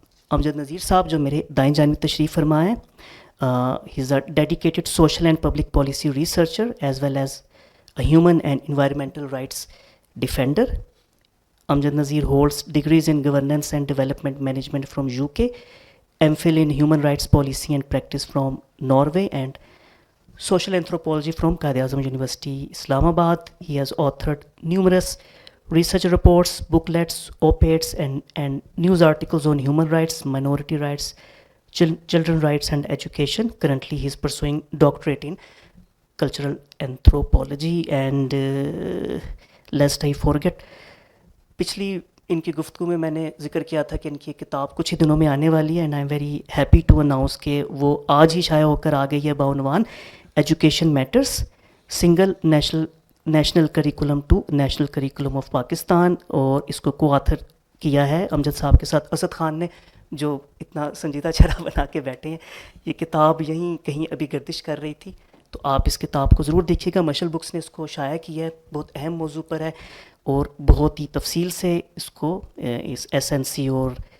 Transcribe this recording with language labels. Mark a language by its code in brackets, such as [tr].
[ur] امجد نذیر صاحب جو میرے دائیں جانب تشریف فرما ہیں۔ [en] He is a dedicated social and public policy researcher as well as a human and environmental rights defender. Amjad Nazir holds degrees in governance and development management from UK, MPhil in human rights policy and practice from Norway, and social anthropology from Quaid-e-Azam University, Islamabad. He has authored numerous research reports, booklets, op-eds, and news articles on human rights, minority rights, children rights and education. Currently, he is pursuing doctorate in cultural anthropology. And lest I forget, [ur] پچھلی ان کی گفتگو میں نے ذکر کیا تھا کہ ان کی کتاب کچھ ہی دنوں میں آنے والی ہے، [en] and I am very happy to announce [ur] کہ وہ آج ہی شائع ہو کر آ گئی ہے بعنوان education mattress, single national curriculum to national curriculum of Pakistan. اور اس کو کو آتھر کیا ہے امجد صاحب کے ساتھ اسد خان نے، جو اتنا سنجیدہ چہرہ بنا کے بیٹھے ہیں۔ یہ کتاب یہیں کہیں ابھی گردش کر رہی تھی، تو آپ اس کتاب کو ضرور دیکھیے گا۔ مشل بکس نے اس کو شائع کیا ہے، بہت اہم موضوع پر ہے اور بہت ہی تفصیل سے اس کو اس ایس این سی اور